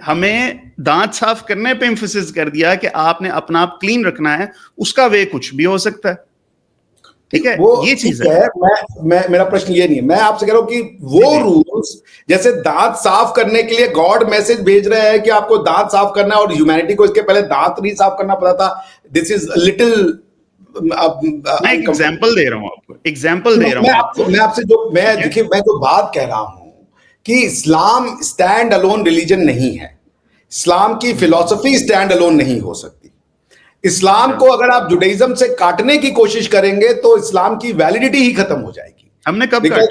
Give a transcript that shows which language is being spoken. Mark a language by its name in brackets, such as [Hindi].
[Urdu] ہمیں دانت صاف کرنے پہ ایمفسس کر دیا کہ آپ نے اپنا آپ کلین رکھنا ہے, اس کا وے کچھ بھی ہو سکتا ہے, ٹھیک ہے. یہ چیز ہے. میرا پرشن یہ نہیں ہے, میں آپ سے کہہ رہا ہوں کہ وہ رولز جیسے دانت صاف کرنے کے لیے گاڈ میسج بھیج رہے ہیں کہ آپ کو دانت صاف کرنا ہے, اور ہیومینٹی کو اس کے پہلے دانت نہیں صاف کرنا پڑا تھا. [English] This is little. [Urdu] میں ایگزامپل دے رہا ہوں آپ کو, ایگزامپل دے رہا ہوں میں آپ سے. جو میں دیکھیے, میں جو بات کہہ رہا ہوں کہ اسلام اسٹینڈ الون ریلیجن نہیں ہے, اسلام کی فلسفی اسٹینڈ الون نہیں ہو سکتی. اسلام کو اگر آپ جوڈائزم سے کاٹنے کی کوشش کریں گے تو اسلام کی ویلیڈیٹی ہی ختم ہو جائے گی. ہم نے کب